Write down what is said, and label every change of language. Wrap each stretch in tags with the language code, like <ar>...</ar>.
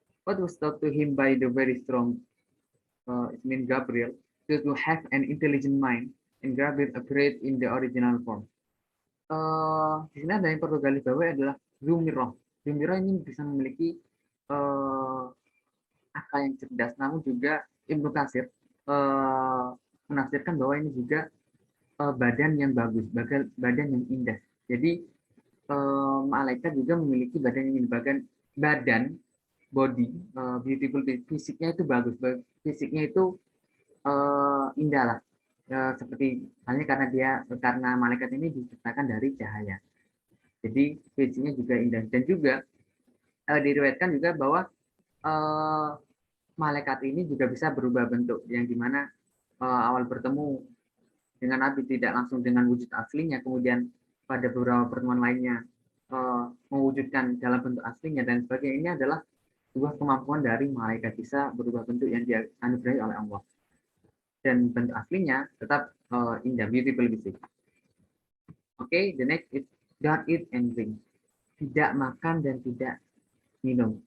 <en>What was taught to him by the very strong Gabriel to have an intelligent mind, and Gabriel appeared in the original form.</en> <id>Di sini ada yang perlu garis bawahi adalah Zumirah. Zumirah ini bisa memiliki akal yang cerdas, namun juga Ibnu Katsir menafsirkan bahwa ini juga badan yang bagus, badan yang indah. Jadi malaikat juga memiliki badan yang indah, body, beautiful, fisiknya itu bagus, fisiknya itu indah lah. Seperti halnya karena malaikat ini diciptakan dari cahaya. Jadi fisiknya juga indah dan juga diriwayatkan juga bahwa malaikat ini juga bisa berubah bentuk, yang dimana awal bertemu dengan Nabi tidak langsung dengan wujud aslinya, kemudian pada beberapa pertemuan lainnya mewujudkan dalam bentuk aslinya dan sebagainya. Ini adalah sebuah kemampuan dari malaikat, bisa berubah bentuk yang dianugerahi oleh Allah. Dan bentuk aslinya tetap indah, beautiful, fisik.</id> <en>Oke, the next is don't eat and drink.</en> <id>Tidak makan dan tidak minum.</id>